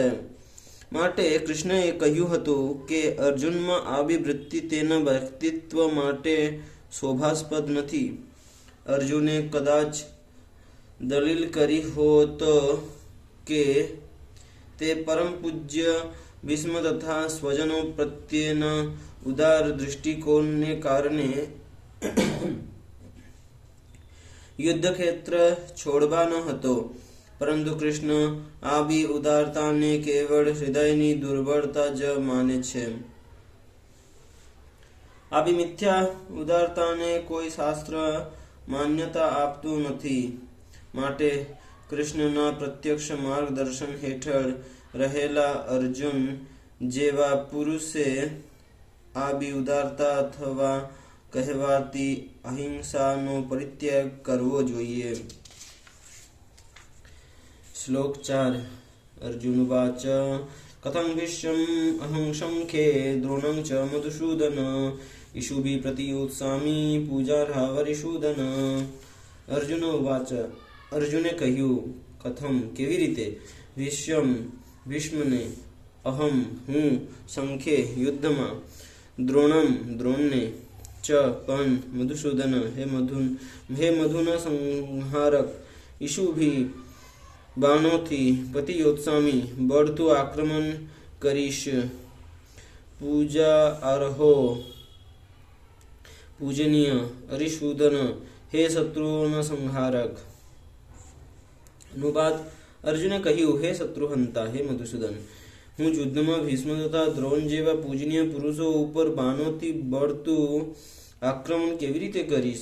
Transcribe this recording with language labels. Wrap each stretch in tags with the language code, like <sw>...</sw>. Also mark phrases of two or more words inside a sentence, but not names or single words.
<gu>માટે કૃષ્ણએ કહ્યું હતું કે અર્જુનમાં આવી વૃત્તિ તેના વ્યક્તિત્વ માટે શોભાસ્પદ નથી। અર્જુને કદાચ દલીલ કરી હોત કે તે પરમ પૂજ્ય ભીષ્મ તથા સ્વજનો પ્રત્યેના ઉદાર દૃષ્ટિકોણને કારણે યુદ્ધ ક્ષેત્ર છોડવા ન હતો। પરંતુ કૃષ્ણ આવી ઉદારતા ને કેવળ હૃદયની દુર્બળતા જ માને છે। આવી મિથ્યા ઉદારતા ને કોઈ શાસ્ત્ર માન્યતા આપતું નથી। માટે કૃષ્ણના પ્રત્યક્ષ માર્ગદર્શન હેઠળ રહેલા અર્જુન જેવા પુરુષે આવી ઉદારતા અથવા કહેવાતી અહિંસાનો પરિત્યાગ કરવો જોઈએ।</gu> <sa>श्लोक 4 अर्जुनवाच कथं विश्वम् अहं शंखे द्रोणं च मधुसूदन इषुभिः प्रतियोत्सामि पूजार्हा वरिसूदन।</sa> <gu>અર્જુનવાચ અર્જુને કહ્યું કથમ કેવી રીતે ભીષ્મને અહમ હું શંખે યુદ્ધમાં દ્રોણને ચ પણ મધુસૂદન હે મધુના સંહારક ઈશુ ભી બાણોથી પતિયોત્સામી બળતું આક્રમણ કરીશ. પૂજા અર્હો પૂજનીય અરિસૂદન, હે શત્રુઓના સંહારક. અનુવાદ: અર્જુને કહ્યું, હે શત્રુહંતા, હે મધુસૂદન, હું યુદ્ધમાં ભીષ્મ તથા દ્રોણ જેવા પૂજનીય પુરુષો ઉપર બાણોથી બળતું આક્રમણ કેવી રીતે કરીશ?</gu>